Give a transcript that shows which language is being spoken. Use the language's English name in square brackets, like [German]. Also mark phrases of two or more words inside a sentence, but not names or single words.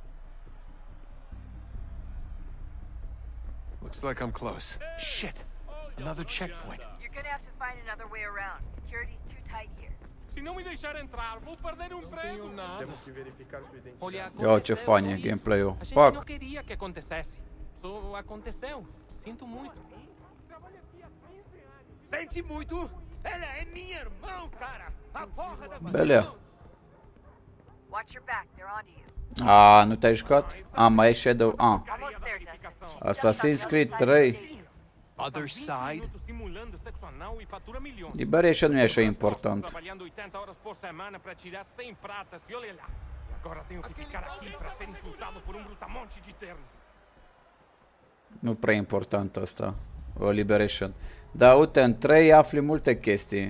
[English] Looks like I'm close. Shit. Another checkpoint. You're gonna have to find another way around. Security's too tight here. [Portuguese] Se não me deixar entrar, vou perder um emprego. Temos que verificar sua identidade. Olha, [Romanian] Ia ce [Portuguese] aconteceu [Romanian] fain e [Portuguese] isso. [Romanian] gameplay-ul. [Portuguese] A gente Pac! não queria que acontecesse. Só aconteceu. Sinto muito. Sente muito? Ela é minha irmã, cara! A porra da [Romanian] Belea. [English] Watch your back, they're onto you. [Romanian] Nu te-ai jucat? Mai e Shadow... [English] Almost there, Desmond. Assassin's Creed 3. Other side? [Portuguese] Simulando sexo anal e fatura milhões. [Romanian] Liberation nu e așa important. [Portuguese] Trabalhando 80 horas por semana para tirar 100 pratas e olha lá. E agora tenho que ficar aqui para ser insultado por brutamonte de terno. [Romanian] Nu prea important asta. O Liberation. Dar uite, în 3 afli multe chestii.